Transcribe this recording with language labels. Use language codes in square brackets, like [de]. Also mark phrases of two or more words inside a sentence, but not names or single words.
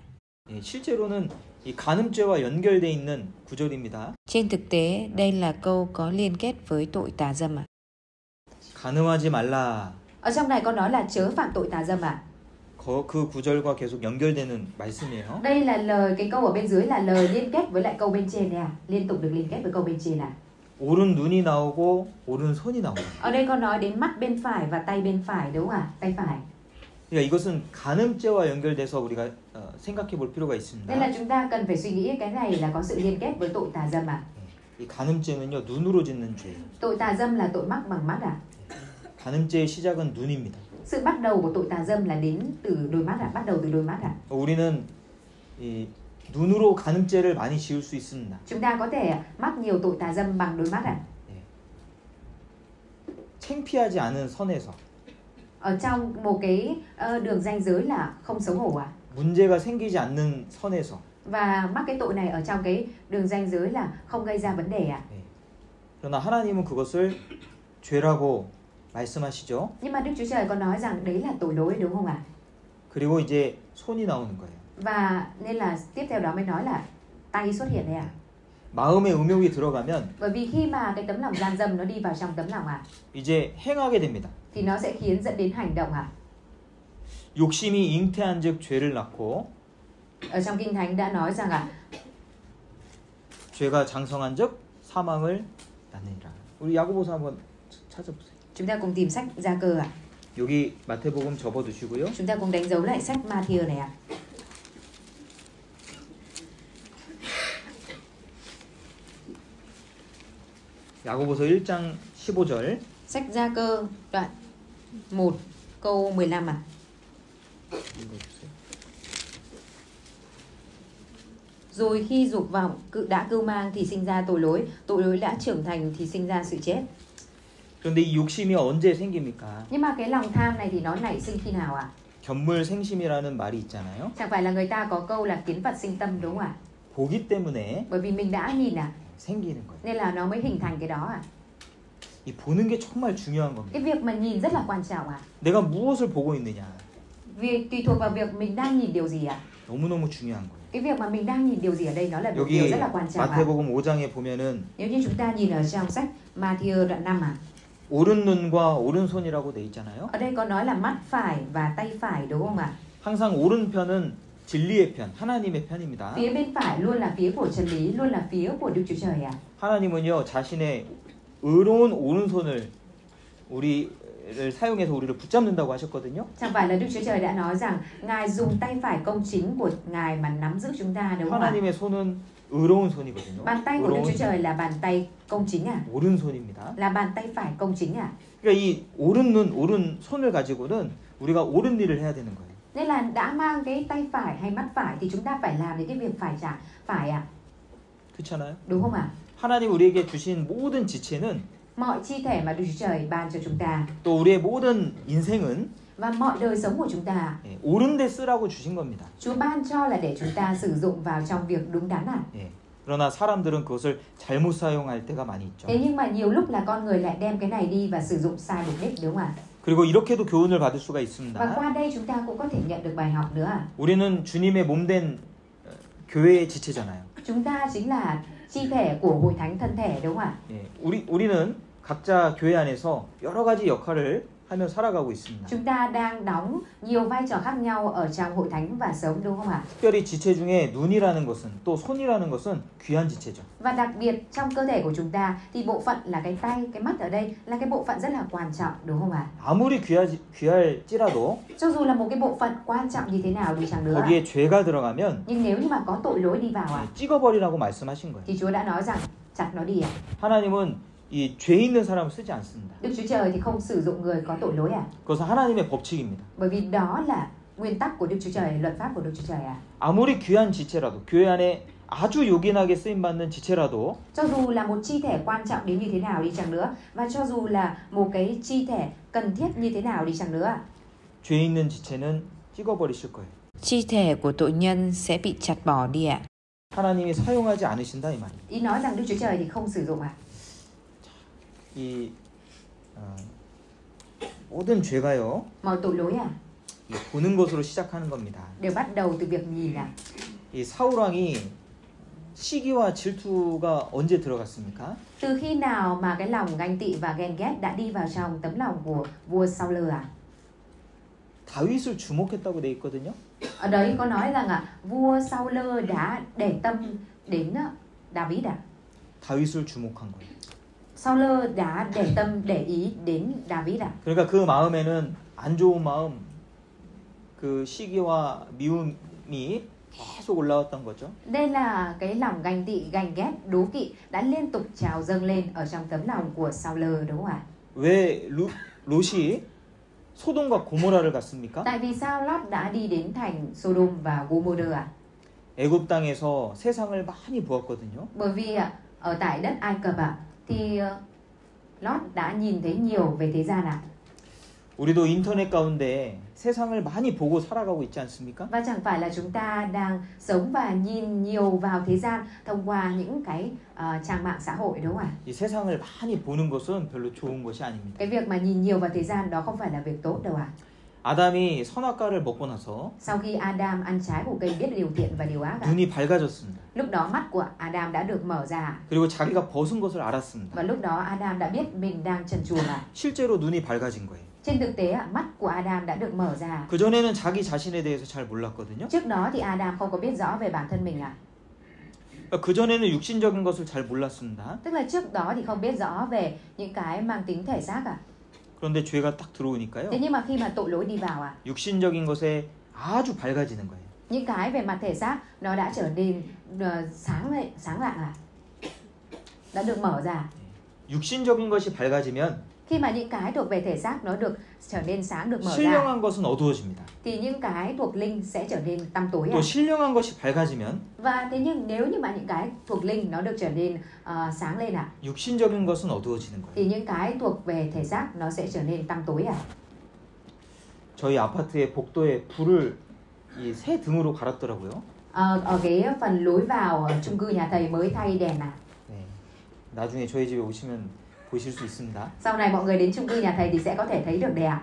[ko] 실제로는 이 간음죄와 연결돼 있는 구절입니다. [vi] Trên thực tế, đây là câu có liên kết với tội tà dâm ạ. [ko] 간음하지 말라. [vi] Ở trong này có nói là chớ phạm tội tà dâm ạ. [ko] 그 구절과 계속 연결되는 말씀이에요. [vi] Đây là lời, cái câu ở bên dưới là lời liên kết với lại câu bên trên này à? Liên tục được liên kết với câu bên trên à? [ko] 오른 눈이 나오고 오른 손이 나오고. [vi] Ở đây có nói đến mắt bên phải và tay bên phải, đúng không ạ? Tay phải. [ko] 그러니까 이것은 간음죄와 연결돼서 우리가 생각해 볼 필요가 있습니다. [vi] Nên là chúng ta cần phải suy nghĩ cái này là có sự liên kết với tội tà dâm à? [ko] 이 간음죄는요 눈으로 짓는 죄. [vi] Tội tà dâm là tội mắc bằng mắt à? [ko] 간음죄의 시작은 눈입니다. [vi] Sự bắt đầu của tội tà dâm là đến từ đôi mắt à? Bắt đầu từ đôi mắt à? [ko] 우리는 이 눈으로 간음죄를 많이 지을 수 있습니다. [vi] Chúng ta có thể mắc nhiều tội tà dâm bằng đôi mắt à? [ko] 창피하지 않은 선에서. [vi] Ở trong một cái đường ranh giới là không xấu hổ à? [ko] 문제가 생기지 않는 선에서. [vi] Và mắc cái tội này ở trong cái đường ranh giới là không gây ra vấn đề à? [ko] 그러나 하나님은 그것을 죄라고 말씀하시죠. [vi] Nhưng mà Đức Chúa Trời có nói rằng đấy là tội lỗi, đúng không ạ? [ko] 그리고 이제 손이 나오는 거예요. [vi] Và nên là tiếp theo đó mới nói là tay xuất hiện đây à? [ko] 마음의 음욕이 들어가면 [vi] Bởi vì khi mà cái tấm lòng gian dâm nó đi vào trong tấm lòng à, [ko] 이제 행하게 됩니다. [vi] thì nó sẽ khiến dẫn đến hành động à? [ko] 욕심이 잉태한즉 죄를 낳고 [vi] Ở trong Kinh Thánh đã nói rằng [ko] 죄가 장성한즉 사망을 낳느니라. 우리 야고보서 한번 찾아보세요. [vi] chúng ta cùng tìm sách Gia Cơ ạ. [ko] 여기 마태복음 접어두시고요. [vi] Chúng ta cùng đánh dấu lại sách Ma-thi-ơ này ạ. [ko] 야고보서 1장 15절. [vi] Sách Gia Cơ đoạn 1 câu 15 ạ. [ko] 읽어주세요. [vi] Rồi khi dục vọng đã cưu mang thì sinh ra tội lỗi đã trưởng thành thì sinh ra sự chết. [ko] 그런데 이 욕심이 언제 생깁니까? [vi] Nhưng mà cái lòng tham này thì nó nảy sinh khi nào ạ? [ko] 견물생심이라는 말이 있잖아요. [vi] Chẳng phải là người ta có câu là kiến vật sinh tâm, đúng không ạ? [ko] 보기 때문에 [vi] Bởi vì mình đã nhìn [ko] 생기는 거예요. [vi] nên là nó mới hình thành cái đó ạ. [ko] 이 보는 게 정말 중요한 겁니다. [vi] Cái việc mà nhìn rất là quan trọng ạ. [ko] 내가 무엇을 보고 있느냐. [vi] Vì tùy thuộc vào việc mình đang nhìn điều gì ạ. [ko] 너무너무 중요한 거예요. [vi] Cái việc mà mình đang nhìn điều gì ở đây nó là một [ko] 여기 [vi] điều rất là quan trọng ạ. [ko] 마태복음 5장에 보면은 [vi] Nếu như chúng ta nhìn ở trong sách Ma-thi-ơ đoạn 5 ạ. [ko] 오른 눈과 오른손이라고 돼 있잖아요. [vi] Ở đây có nói là mắt phải và tay phải, đúng không ạ? [ko] 항상 오른편은 진리의 편, 하나님의 편입니다. [vi] Phía bên phải luôn là phía của chân lý, luôn là phía của Đức Chúa Trời ạ. [ko] 하나님은요 자신의 의로운 오른손을 우리를 사용해서 우리를 붙잡는다고 하셨거든요. [vi] Chẳng phải là Đức Chúa Trời đã nói rằng Ngài dùng tay phải công chính của Ngài mà nắm giữ chúng ta, đúng không ạ? [ko] 하나님의 손은 의로운 손이거든요. [vi] Bàn tay của Đức Chúa Trời là bàn tay công chính à? [ko] 오른손입니다. [vi] Là bàn tay phải công chính à? [ko] 그러니까 이 오른 눈, 오른 손을 가지고는 우리가 옳은 일을 해야 되는 거예요. [vi] Nên là đã mang cái tay phải hay mắt phải thì chúng ta phải làm những cái việc phải à? [ko] 그렇잖아요. [vi] Đúng không ạ? [ko] 하나님 우리에게 주신 모든 지체는 [vi] Mọi chi thể mà Đức Chúa Trời ban cho chúng ta [ko] 또 우리의 모든 인생은 [vi] và mọi đời sống của chúng ta, [ko] 옳은 데 쓰라고 주신 겁니다. [vi] Chúa ban cho là để chúng ta sử dụng vào trong việc đúng đắn à? [ko] 그러나 사람들은 그것을 잘못 사용할 때가 많이 있죠. [vi] Thế nhưng mà nhiều lúc là con người lại đem cái này đi và sử dụng sai mục đích, đúng không ạ? [ko] 그리고 이렇게도 교훈을 받을 수가 [vi] Và [ko] 있습니다. [vi] qua đây chúng ta cũng có thể nhận được bài học nữa. [ko] 우리는 주님의 몸된 교회의 지체잖아요. [vi] Chúng ta chính là chi thể của hội thánh thân thể, đúng không ạ? [ko] 예, 우리는 각자 교회 안에서 여러 가지 역할을 하며 살아가고 있습니다. [vi] Chúng ta đang đóng nhiều vai trò khác nhau ở trong hội thánh và sống, đúng không ạ? [ko] 특별히 지체 중에 눈이라는 것은 또 손이라는 것은 귀한 지체죠. [vi] Và đặc biệt trong cơ thể của chúng ta thì bộ phận là cái tay, cái mắt ở đây là cái bộ phận rất là quan trọng, đúng không ạ? [ko] 아무리 귀할지라도 [vi] Cho dù là một cái bộ phận quan trọng như thế nào đi chăng nữa, [ko] 거기에 죄가 들어가면 [vi] nhưng nếu như mà có tội lỗi đi vào [ko] 찍어버리라고 말씀하신 거예요. [vi] thì Chúa đã nói rằng chặt nó đi. [ko] 하나님은 이 죄 있는 사람을 쓰지 않습니다. [vi] Đức Chúa Trời thì không sử dụng người có tội lỗi [ko] 그것은 하나님의 법칙입니다. [vi] bởi vì đó là nguyên tắc của Đức Chúa Trời, luật pháp của Đức Chúa Trời [ko] 아무리 귀한 지체라도 교회 안에 아주 요긴하게 쓰임 받는 지체라도 [vi] Cho dù là một chi thể quan trọng đến như thế nào đi chăng nữa, và cho dù là một cái chi thể cần thiết như thế nào đi chăng nữa, [ko] 죄 있는 지체는 찍어버리실 거예요. [vi] chi thể của tội nhân sẽ bị chặt bỏ đi ạ. [ko] 하나님이 사용하지 않으신다 이 말이에요. [vi] Ý nói rằng Đức Chúa Trời thì không sử dụng [ko] 모든 죄가요. [vi] mọi tội lỗi [ko] 이 보는 것으로 시작하는 겁니다. [vi] đều bắt đầu từ việc nhìn [ko] 이 사울 왕이 시기와 질투가 언제 들어갔습니까? [vi] Từ khi nào mà cái lòng ganh tị và ghen ghét đã đi vào trong tấm lòng của vua Saul [ko] 다윗을 주목했다고 돼 있거든요. [vi] Ở đấy có nói rằng vua Saul đã để tâm đến David [ko] 다윗을 주목한 거예요. [vi] Saul đã để tâm để ý đến David [ko] 그러니까 그 마음에는 안 좋은 마음, 그 시기와 미움이 계속 올라왔던 거죠. [vi] Đây là cái lòng ganh tị, ganh ghét, đố kỵ đã liên tục trào dâng lên ở trong tấm lòng của Saul, đúng không ạ? [ko] 왜 롯이 소돔과 고모라를 갔습니까? [vi] Tại vì sao Lót đã đi đến thành Sodom và Gomorrah [ko] 애굽 땅에서 세상을 많이 보았거든요. [vi] Bởi vì ở tại đất Ai Cập thì Lót đã nhìn thấy nhiều về thế gian [ko] 우리도 인터넷 가운데 세상을 많이 보고 살아가고 있지 않습니까? [vi] Và chẳng phải là chúng ta đang sống và nhìn nhiều vào thế gian thông qua những cái trang mạng xã hội, đúng không ạ? [ko] 이 세상을 많이 보는 것은 별로 좋은 것이 아닙니다. [vi] Cái việc mà nhìn nhiều vào thế gian đó không phải là việc tốt đâu ạ. [ko] 아담이 선악과를 먹고 나서 [vi] Sau khi Adam ăn trái của cây biết điều thiện và điều ác [ko] 눈이 밝아졌습니다. [vi] lúc đó mắt của Adam đã được mở ra [ko] 그리고 자기가 벗은 것을 알았습니다. [vi] và lúc đó Adam đã biết mình đang trần truồng [ko] 실제로 눈이 밝아진 거예요. [vi] Trên thực tế mắt của Adam đã được mở ra. [ko] 그전에는 자기 자신에 대해서 잘 몰랐거든요. [vi] Trước đó thì Adam không có biết rõ về bản thân mình [ko] 그전에는 육신적인 것을 잘 몰랐습니다. [vi] Tức là trước đó thì không biết rõ về những cái mang tính thể xác [ko] 그런데 죄가 딱 들어오니까요. [vi] Thế nhưng mà khi mà tội lỗi đi vào [ko] 육신적인 것에 아주 밝아지는 거예요. [vi] những cái về mặt thể xác nó đã trở nên sáng lạng đã được mở ra. [ko] 육신적인 것이 밝아지면 [vi] Khi mà những cái thuộc về thể xác nó được trở nên sáng, được mở ra [ko] 신령한 것은 어두워집니다. [vi] thì những cái thuộc linh sẽ trở nên tăm tối [ko] 또 신령한 것이 밝아지면 [vi] Và thế nhưng nếu như mà những cái thuộc linh nó được trở nên sáng lên [ko] 육신적인 것은 어두워지는 거예요. [vi] thì những cái thuộc về thể xác nó sẽ trở nên tăm tối [ko] 저희 아파트의 복도에 불을 이 새 등으로 갈았더라고요. [vi] Ở cái phần lối vào chung cư nhà thầy mới thay đèn [ko] 네. 나중에 저희 집에 오시면 보실 수 있습니다. [vi] Sau này mọi người đến chung cư nhà thầy thì sẽ có thể thấy được đèn.